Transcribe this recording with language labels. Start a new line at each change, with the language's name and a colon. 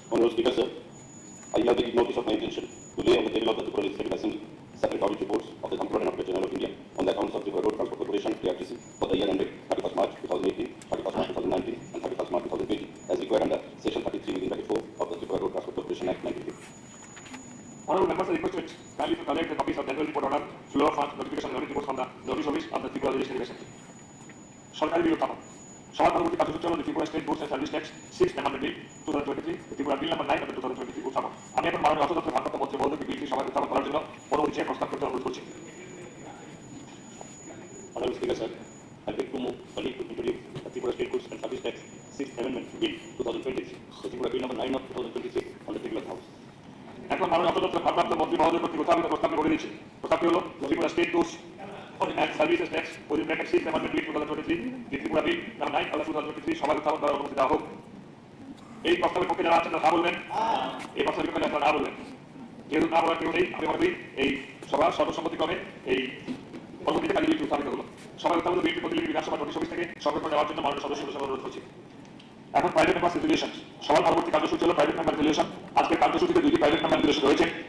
English: Honorable Speaker, sir, I hereby give notice of my intention to lay on the table of the Tripura Legislative Assembly separate audit reports of the Comptroller and Auditor General of India on the accounts of Tripura Road Transport Corporation (TRTC) for the year ended 31st March 2018, 31st March 2019, and 31st March 2020, as required under Section 33(4) of the Tripura Road Transport Corporation Act 1950. Honorable members are requested kindly to collect the copies of the annual report order, flow of funds, notification and audit reports from the notice office of the Tripura Legislative Assembly.
Bangla: সরকারি বিজ্ঞাপন সভা পরবর্তী কার্যসূচি হল Tripura state goods and service tax 6th Amendment Bill 2023, Tripura Bill number 9 of the 2023 উত্থাপন আমি এখন মাননীয় অর্থ দপ্তর ভারপ্রাপ্ত মন্ত্রী মহোদয়কে বিলটি সভায় উত্থাপন করার জন্য পরবর্তী চেয়ে প্রস্তাব করতে অনুরোধ করছি।
English: Honorable Speaker, sir, I beg to move for leave to introduce the Tripura State Goods and Service Tax 6th Amendment Bill 2023, the Tripura Bill number 9 of 2023 on the Tripura House.
Bangla: এখন মাননীয় অর্থ দপ্তর ভারপ্রাপ্ত মন্ত্রী মহোদয় কর্তৃক উত্থাপিত প্রস্তাবটি বলে দিচ্ছি। প্রস্তাবটি হলো Tripura state goods and Services Tax within bracket 6th Amendment Bill 2023, the Tripura Bill number 9 of 2023 সভায় উত্থাপন করার অনুমতি দেওয়া হোক। এই প্রস্তাবের পক্ষে যারা আছেন তারা হ্যাঁ বলবেন, এই প্রস্তাবের বিপক্ষে যারা না বলবেন। যেহেতু না বলার কেউ নেই, আমি মনে করি এই সভা সর্বসম্মতিক্রমে এই পরবর্তীতে কালী বিলটি উত্থাপিত হলো। সভায় উত্থাপিত বিলটি প্রতিলিপি বিধানসভা নোটিশ অফিস থেকে সংরক্ষণ নেওয়ার জন্য মাননীয় সদস্যদের অনুরোধ করছি। এখন প্রাইভেট মেম্বার রেজুলেশন, সবার পরবর্তী কার্যসূচি হলো প্রাইভেট মেম্বার রেজুলেশন। আজকের কার্যসূচিতে দুটি প্রাইভেট মেম্বার রেজুলেশন রয়েছে।